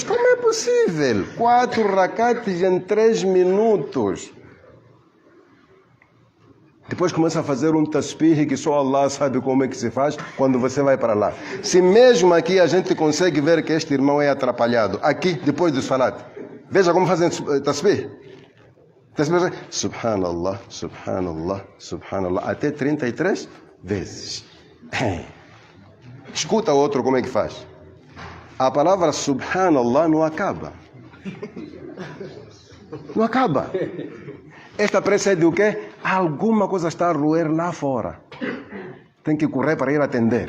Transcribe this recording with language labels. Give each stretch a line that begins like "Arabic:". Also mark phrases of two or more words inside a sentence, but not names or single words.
Portuguese: Como é possível? 4 rakates em 3 minutos. Depois começa a fazer um tasbih que só Allah sabe como é que se faz quando você vai para lá. Se mesmo aqui a gente consegue ver que este irmão é atrapalhado, aqui, depois do salat, veja como fazem tasbih.
Arabic: سبحان الله، سبحان الله، سبحان الله,
Portuguese: até 33 vezes. Escuta o outro como é que faz. A palavra subhanallah não acaba. Não acaba. Esta pressa é de o quê? Alguma coisa está a roer lá fora. Tem que correr para ir atender.